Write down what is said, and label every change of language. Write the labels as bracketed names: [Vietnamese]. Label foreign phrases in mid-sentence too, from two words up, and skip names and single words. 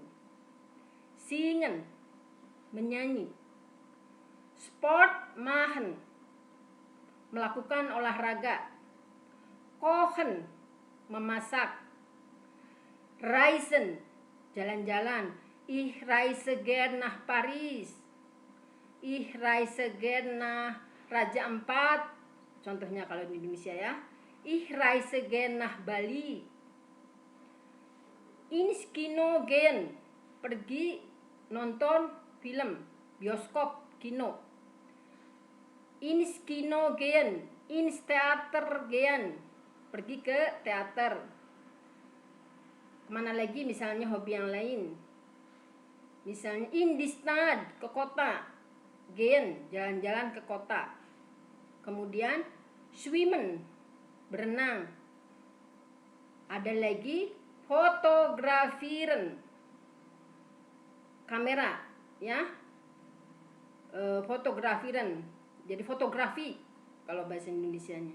[Indonesian] Singen, menyanyi. [German] Sport machen, [Indonesian] melakukan olahraga. Kochen, memasak. Reisen, jalan-jalan. [German] Ich reise gern nach Paris. Ich reise gern nach Raja Ampat. [Indonesian] Contohnya kalau di Indonesia ya. [German] Ich reise gern nach Bali. Ins Kino gehen, [Indonesian] pergi nonton film, bioskop, kino. [German] Ins Kino gehen, [Indonesian] ins Theater gehen, pergi ke teater. Kemana lagi misalnya hobi yang lain? Misalnya [German] in die Stadt, [Indonesian] ke kota. Gehen, jalan-jalan ke kota. Kemudian schwimmen, berenang. Ada lagi fotografieren, kamera, ya. Fotografieren, jadi fotografi kalau bahasa Indonesianya.